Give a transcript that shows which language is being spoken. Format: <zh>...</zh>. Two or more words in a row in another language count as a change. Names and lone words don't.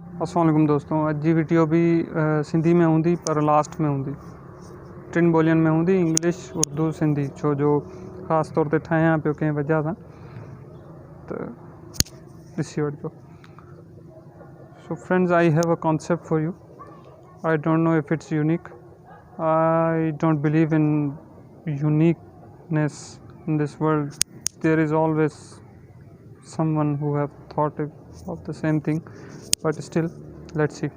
<ar>السلام عليكم</ar> <sd>दोस्तों। अज जी वीडियो भी सिंधी में हूंदी पर लास्ट में हूंदी, टिन ॿोलियुनि में हूंदी, इंग्लिश, उर्दू, सिंधी, छो जो ख़ासि तौर ते ठाहियां पियो कंहिं वजह सां, त ॾिसी वठिजो।</sd> <en>So friends, I have a concept for you. I don't know if it's unique. I don't believe in uniqueness in this world. There is always someone who have thought of the same thing, but still, let's see.</en>